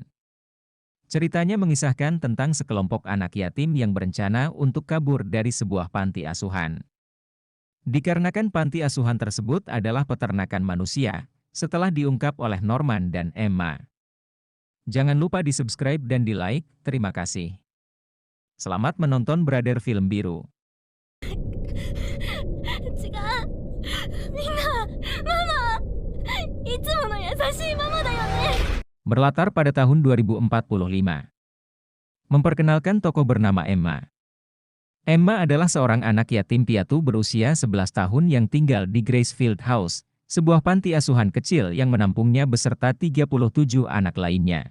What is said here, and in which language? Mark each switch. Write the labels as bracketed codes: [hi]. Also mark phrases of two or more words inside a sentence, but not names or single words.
[id] Ceritanya mengisahkan tentang sekelompok anak yatim yang berencana untuk kabur dari sebuah panti asuhan. Dikarenakan panti asuhan tersebut adalah peternakan manusia, setelah diungkap oleh Norman dan Emma. Jangan lupa di-subscribe dan di-like, terima kasih. Selamat menonton Brother Film Biru. [ja] 違うみんなママいつもの優しいママだよね [id] Berlatar pada tahun 2045. Memperkenalkan tokoh bernama Emma. Emma adalah seorang anak yatim piatu berusia 11 tahun yang tinggal di Gracefield House, sebuah panti asuhan kecil yang menampungnya beserta 37 anak lainnya.